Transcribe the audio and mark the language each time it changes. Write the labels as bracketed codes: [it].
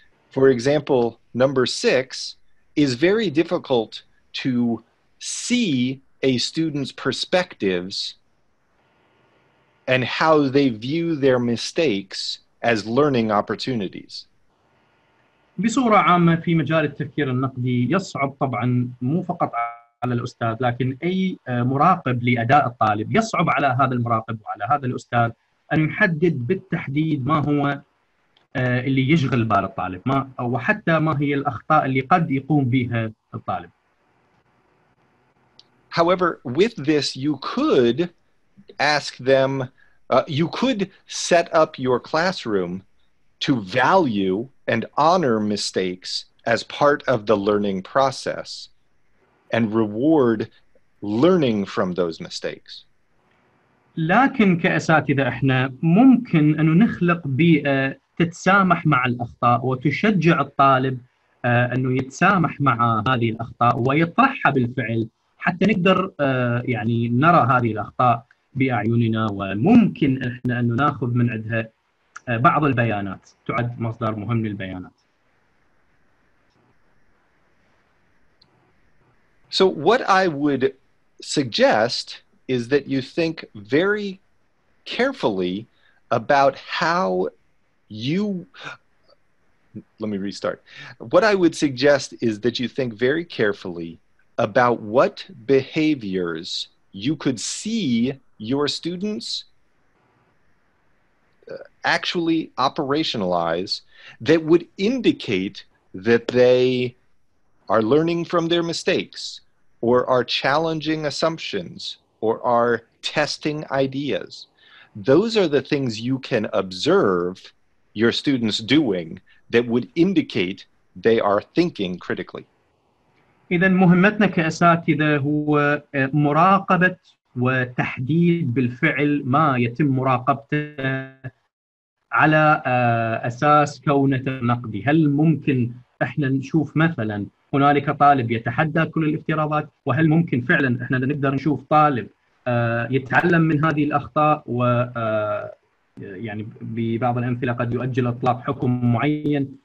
[en] For example, number 6 is very difficult to see a student's perspectives and how they view their mistakes as learning opportunities. [ar] بصورة عامة في مجال التفكير النقدي يصعب طبعا مو فقط على الأستاذ لكن أي مراقب لأداء الطالب يصعب على هذا المراقب وعلى هذا الأستاذ أن يحدد بالتحديد ما هو اللي يشغل بال الطالب وحتى ما هي الأخطاء اللي قد يقوم بها الطالب. [en] However, with this you could ask them, you could set up your classroom to value and honor mistakes as part of the learning process and reward learning from those mistakes. [ar] لكن كأساتذة احنا ممكن انه نخلق بيئة تتسامح مع الأخطاء وتشجع الطالب انه يتسامح مع هذه الأخطاء ويطرحها بالفعل حتى نقدر يعني نرى هذه الأخطاء بأعيننا وممكن احنا انه ناخذ من عندها بعض البيانات تعد مصدر مهم للبيانات. [en] So what I would suggest is that you think very carefully about how you, let me restart. What I would suggest is that you think very carefully about what behaviors you could see your students actually operationalize that would indicate that they are learning from their mistakes, or are challenging assumptions, or are testing ideas. Those are the things you can observe your students doing that would indicate they are thinking critically. [ar] إذا مهمتنا كأساتذة هو مراقبة وتحديد بالفعل ما يتم مراقبته على أساس كونه نقدي. هل ممكن احنا نشوف مثلا هنالك طالب يتحدى كل الافتراضات، وهل ممكن فعلا احنا نقدر نشوف طالب يتعلم من هذه الأخطاء و يعني ببعض الأمثلة قد يؤجل إطلاق حكم معين.